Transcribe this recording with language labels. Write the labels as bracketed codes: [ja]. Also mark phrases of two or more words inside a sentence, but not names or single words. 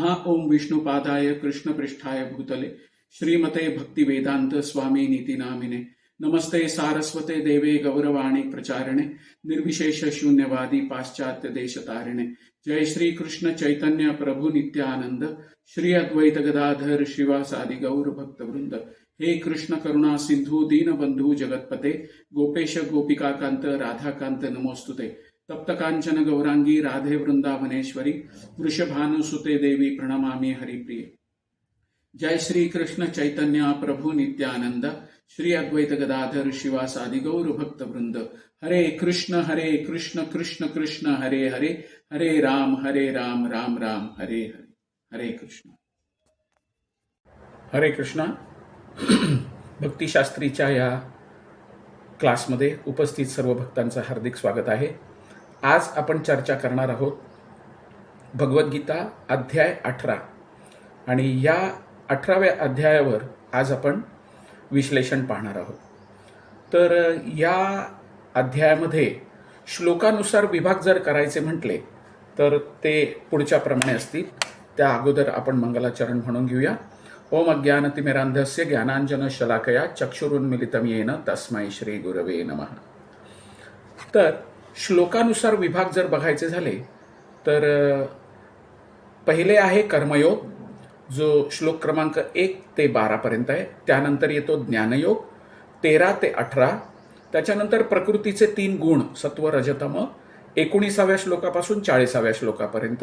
[sa] ओम विष्णुपादाय कृष्णपृष्ठाय भूतले श्रीमते भक्तिवेदांत स्वामी नीति नामिने नमस्ते सारस्वते देवे गौरवाणी प्रचारिणे निर्विशेष शून्यवादी पाश्चात्य देश तारिणे। जय श्री कृष्ण चैतन्य प्रभु नित्यानंद श्री अद्वैत गदाधर श्रीवासादि गौर भक्त वृंद। हे कृष्ण करुणा सिंधु दीन बंधु जगतपते गोपेश गोपिका कांत राधा कांत नमोस्तुते। तप्त कांचन गौरांगी राधे वृंदावनेश्वरी वृषभानुसुते देवी प्रणमामि हरिप्रिये। जय श्री कृष्ण चैतन्य प्रभु नित्यानंद श्री अद्वैत गदाधर शिवासादि गौर भक्त वृंद। हरे कृष्ण कृष्ण कृष्ण हरे हरे, हरे राम राम राम हरे हरे। हरे कृष्ण हरे कृष्ण। [mr] भक्तिशास्त्रीच्या या क्लासमध्ये उपस्थित सर्व भक्तांचं हार्दिक स्वागत आहे। आज आपण चर्चा करणार आहोत भगवद्गीता अध्याय 18 आणि या 18व्या अध्यायावर आज आपण विश्लेषण पाहणार आहोत। तर या अध्यायामध्ये श्लोकानुसार विभाग जर करायचे म्हटले तर ते पुढच्या प्रमाणे असतील। त्या अगोदर आपण मंगलाचरण म्हणून घेऊया। [sa] ओम अज्ञानतिमिरान्धस्य ज्ञानाञ्जनशलाकया चक्षुरुन्मिलितं येन तस्मै श्री गुरवे नमः। [mr] तर श्लोकानुसार विभाग जर बघायचे झाले तर पहिले आहे कर्मयोग, जो श्लोक क्रमांक 1 ते 12 पर्यंत आहे। त्यानंतर येतो ज्ञानयोग 13 ते 18। त्याच्यानंतर प्रकृतीचे 3 गुण सत्व रजतम 19व्या श्लोकापासून 40व्या श्लोकापर्यंत।